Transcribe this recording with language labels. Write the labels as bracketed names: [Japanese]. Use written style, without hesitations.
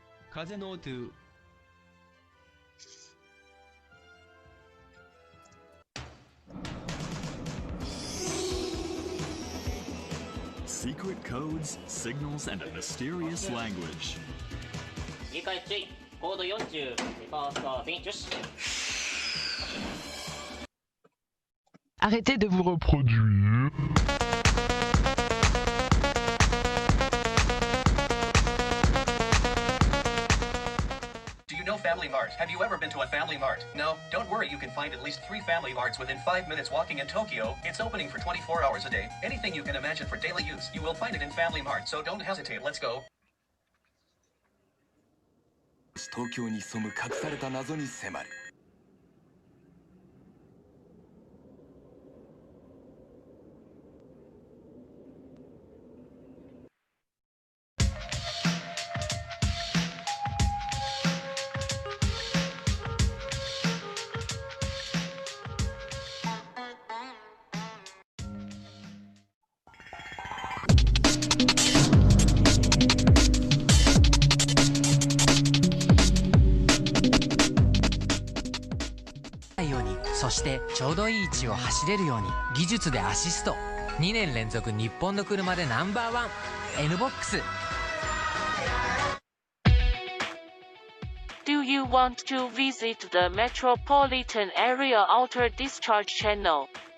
[Japanese] 風の音 [English] secret codes, signals, and a mysterious language. [Japanese] 理解注意。コード40、ファーストフィニッシュ。 [French] Arrêtez de vous reproduire. [English] Do you know Family Mart? Have you ever been to a Family Mart? No? Don't worry, you can find at least 3 Family Marts within 5 minutes walking in Tokyo. It's opening for 24 hours a day. Anything you can imagine for daily use, you will find it in Family Mart, so don't hesitate. Let's go. [Japanese] 東京に潜む隠された謎に迫る。そしてちょうどいい位置を走れるように技術でアシスト。 2年連続日本の車でナンバーワン N-BOX。 [English] Do you want to visit the metropolitan area outer discharge channel?